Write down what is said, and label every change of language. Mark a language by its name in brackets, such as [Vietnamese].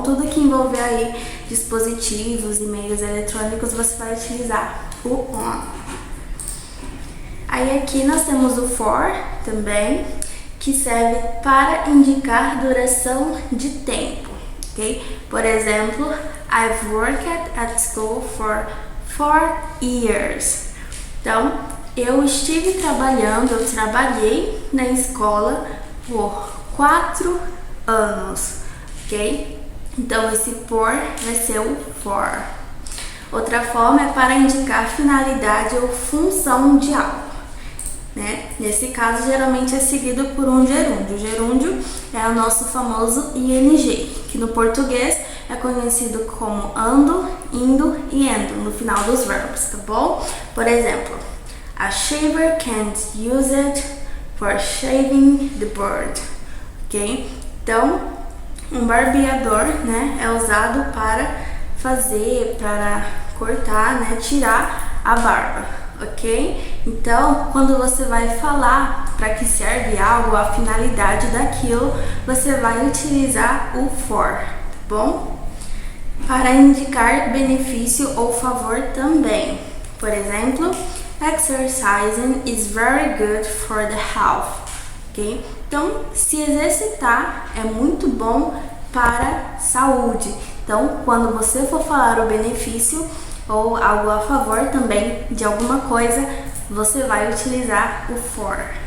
[Portuguese] Tudo que envolver aí dispositivos e meios eletrônicos, você vai utilizar o on. Aí aqui nós temos o for também, que serve para indicar duração de tempo, ok? Por exemplo, [English] I've worked at school for 4 years. [Portuguese] Então, eu trabalhei na escola por 4 anos, ok? Então, esse por vai ser o for. Outra forma é para indicar finalidade ou função de algo, né? Nesse caso, geralmente é seguido por um gerúndio. O gerúndio é o nosso famoso ing, que no português é conhecido como ando, indo e endo no final dos verbos, tá bom? Por exemplo, [English] a shaver can't use it for shaving the bird, ok? [Portuguese] Então, um barbeador, né, é usado para cortar, né, tirar a barba, ok? Então, quando você vai falar para que serve algo, a finalidade daquilo, você vai utilizar o for, tá bom? Para indicar benefício ou favor também. Por exemplo, [English] exercising is very good for the health. ok? [Portuguese] Então, se exercitar é muito bom para a saúde. Então, quando você for falar o benefício ou algo a favor também de alguma coisa, você vai utilizar o for.